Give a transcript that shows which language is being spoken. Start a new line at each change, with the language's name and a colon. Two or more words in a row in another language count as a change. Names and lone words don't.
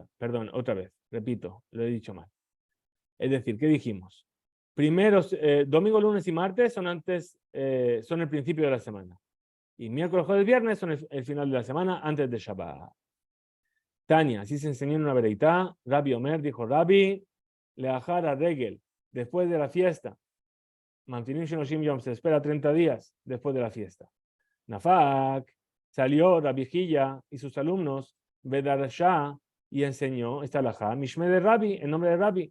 Spanish: Perdón, otra vez, repito, lo he dicho mal. Es decir, ¿qué dijimos? Primero, domingo, lunes y martes son son el principio de la semana. Y miércoles, jueves y viernes son el final de la semana antes de Shabbat. Tania, así se enseñó en una vereitá. Rabbi Omer dijo, Rabbi,
Hebrew: לאחר הרגל,
Spanish: después de la fiesta.
Hebrew: ממתינים שלושים יום,
Spanish: se espera 30 días después de la fiesta. Nafak, salió Rabbi Hilla y sus alumnos, Bedarashá, y enseñó esta alajá, Mishme de Rabbi, en nombre de Rabbi.